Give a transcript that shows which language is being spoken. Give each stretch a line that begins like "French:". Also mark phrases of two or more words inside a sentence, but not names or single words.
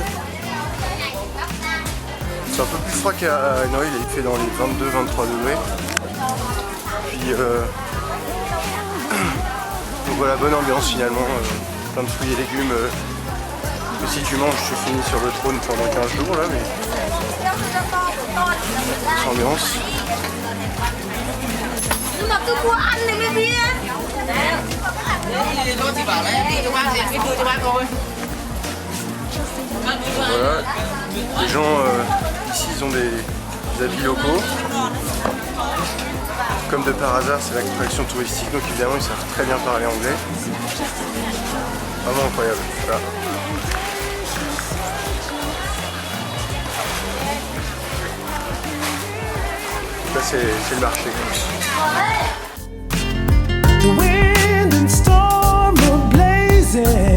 French: C'est un peu plus froid qu'à Hanoï, il fait dans les 22-23 degrés. Puis donc voilà, bonne ambiance finalement, plein de fruits et légumes. Mais si tu manges, tu finis sur le trône pendant 15 jours là, mais sans ambiance.
Vietnamese: Nhưng mà cứ mua ăn thì mới biết. Tôi chỉ bảo là đi cho ba thì đưa cho ba thôi.
French: Voilà, les gens ici ils ont des habits locaux. Comme de par hasard, c'est l'attraction touristique, donc évidemment ils savent très bien parler anglais. Vraiment incroyable. Voilà. Là c'est le marché.
English: The wind and storm are blazing.